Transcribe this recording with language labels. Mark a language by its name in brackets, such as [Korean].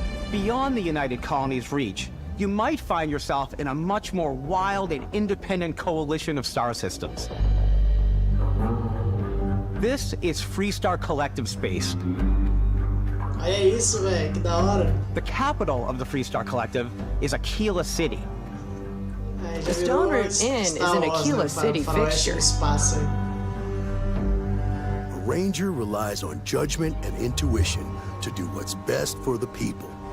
[English] Beyond the United Colonies' reach, you might find yourself in a much more wild and independent coalition of star systems. This is Freestar Collective Space. [Portuguese] Olha isso, velho, que da hora. [English] The capital of the Freestar Collective is Aquila City. The Stone Root Inn is an Aquila City fixture. A ranger relies on judgment and intuition to do what's best for the people.